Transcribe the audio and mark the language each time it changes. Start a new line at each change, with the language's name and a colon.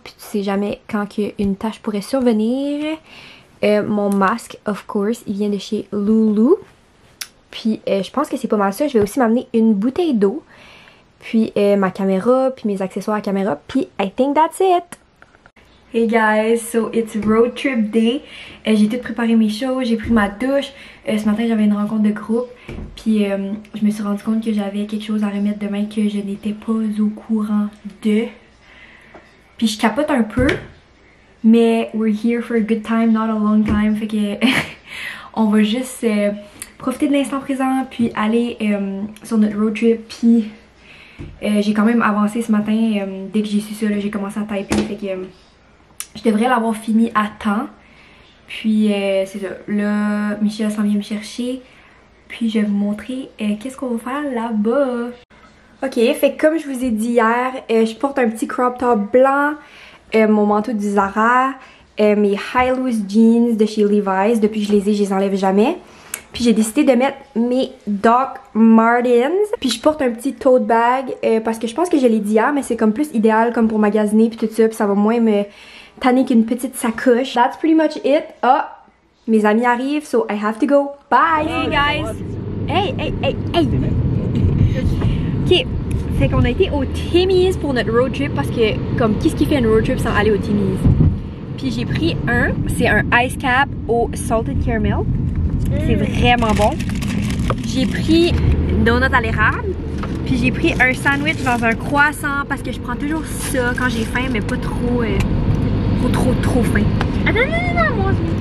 French: Puis tu sais jamais quand une tache pourrait survenir. Mon masque,
English: of course,
French: il vient de chez Lulu. Puis je pense que c'est pas mal ça. Je vais aussi m'amener une bouteille d'eau. Puis ma caméra, puis mes accessoires à caméra, puis
English: I think that's it! Hey guys, so it's road trip day.
French: J'ai tout préparé mes choses, j'ai pris ma douche. Ce matin j'avais une rencontre de groupe. Puis je me suis rendu compte que j'avais quelque chose à remettre demain que je n'étais pas au courant de. Puis je capote un peu.
English: Mais we're here for a good time, not a long time.
French: Fait que on va juste profiter de l'instant présent, puis aller sur notre road trip, puis... j'ai quand même avancé ce matin, dès que j'ai su ça, j'ai commencé à typer, fait que je devrais l'avoir fini à temps. Puis c'est ça, là Michel s'en vient me chercher, puis je vais vous montrer qu'est-ce qu'on va faire là-bas. Ok, fait que comme je vous ai dit hier, je porte un petit crop top blanc, mon manteau du Zara, mes high loose jeans de chez Levi's. Depuis que je les enlève jamais. Puis j'ai décidé de mettre mes Doc Martens. Puis je porte un petit tote bag parce que je pense que je l'ai dit hier, mais c'est comme plus idéal comme pour magasiner puis tout ça. Puis ça va moins me tanner qu'une petite sacoche.
English: That's pretty much it.
French: Ah, mes amis arrivent,
English: so I have to go. Bye! Hey guys! Hey!
French: Ok, fait qu'on a été au Timmy's pour notre road trip parce que comme qu'est-ce qui fait une road trip sans aller au Timmy's? Puis j'ai pris c'est un ice cap au salted caramel. C'est vraiment bon. J'ai pris une donut à l'érable. Puis j'ai pris un sandwich dans un croissant parce que je prends toujours ça quand j'ai faim, mais pas trop faim. Attends, moi.